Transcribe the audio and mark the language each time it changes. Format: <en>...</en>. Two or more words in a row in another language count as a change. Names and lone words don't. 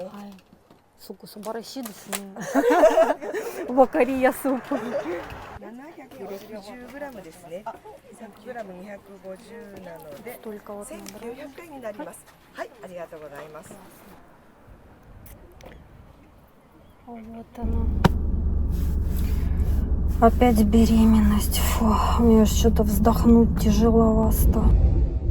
<ja>はい。素晴らしいですね。わかりやすい。 760g ですね。100g 250なので1900円になります。はい、ありがとうございます。</ja> <ru>Вот она. Опять беременность. Фу, мне что-то вздохнуть тяжеловато.</ru>